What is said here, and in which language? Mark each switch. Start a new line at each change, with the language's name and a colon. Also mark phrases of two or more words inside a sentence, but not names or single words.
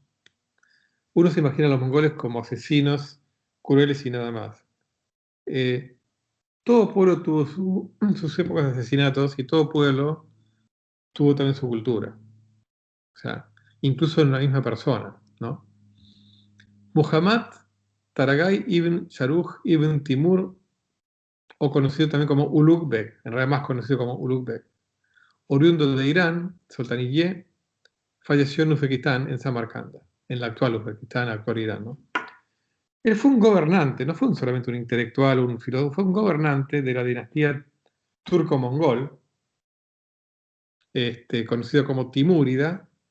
Spanish: Uno se imagina a los mongoles como asesinos crueles y nada más. Todo pueblo tuvo sus épocas de asesinatos y todo pueblo tuvo también su cultura. O sea, incluso en la misma persona, ¿no? Muhammad Taragay ibn Sharuj ibn Timur, o conocido también como Ulugh Bek, en realidad más conocido como Ulugh Bek, oriundo de Irán, Sultaniyye, falleció en Uzbekistán, en Samarcanda, en la actual Uzbekistán, actual Irán, ¿no? Él fue un gobernante, no fue solamente un intelectual o un filósofo, fue un gobernante de la dinastía turco-mongol, conocido como Timúrida.